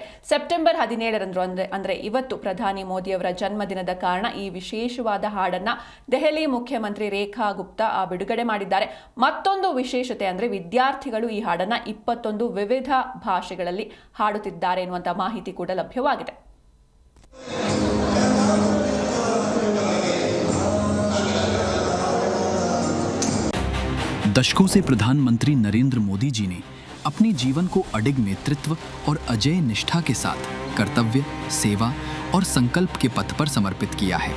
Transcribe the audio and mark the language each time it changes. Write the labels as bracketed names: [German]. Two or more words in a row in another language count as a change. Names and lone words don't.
[Kannada] ಸೆಪ್ಟೆಂಬರ್ 17ರಂದು ಅಂದ್ರೆ ಇವತ್ತು ಪ್ರಧಾನಿ ಮೋದಿ ಅವರ ಜನ್ಮದಿನದ ಕಾರಣ ಈ ವಿಶೇಷವಾದ ಹಾಡನ್ನು ದೆಹಲಿ ಮುಖ್ಯಮಂತ್ರಿ ರೇಖಾ ಗುಪ್ತಾ ಬಿಡುಗಡೆ ಮಾಡಿದ್ದಾರೆ. ಮತ್ತೊಂದು ವಿಶೇಷತೆ ಅಂದ್ರೆ ವಿದ್ಯಾರ್ಥಿಗಳು ಈ ಹಾಡನ್ನು 21 ವಿವಿಧ ಭಾಷೆಗಳಲ್ಲಿ ಹಾಡುತ್ತಿದ್ದಾರೆ ಎನ್ನುವಂತ ಮಾಹಿತಿ ಕೂಡ ಲಭ್ಯವಾಗಿದೆ. [Hindi] दशकों से प्रधानमंत्री नरेंद्र मोदी जी ने अपने जीवन को अडिग नेतृत्व और अजेय निष्ठा के साथ कर्तव्य, सेवा और संकल्प के पथ पर समर्पित किया है.